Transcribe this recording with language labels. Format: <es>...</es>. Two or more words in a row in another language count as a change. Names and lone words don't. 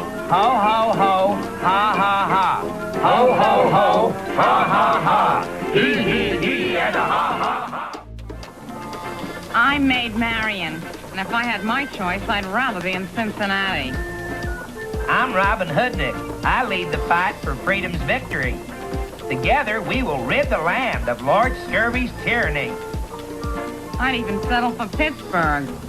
<en>Ho, ho, ho, ha, ha, ha. Ho, ho, ho, ha, ha, ha. Hee, hee, hee, and a ha, ha, ha. I'm Maid Marian, and if I had my choice, I'd rather be in Cincinnati. I'm Robin Hoodnik. I lead the fight for freedom's victory. Together, we will rid the land of Lord Scurvy's tyranny. I'd even settle for Pittsburgh.</en>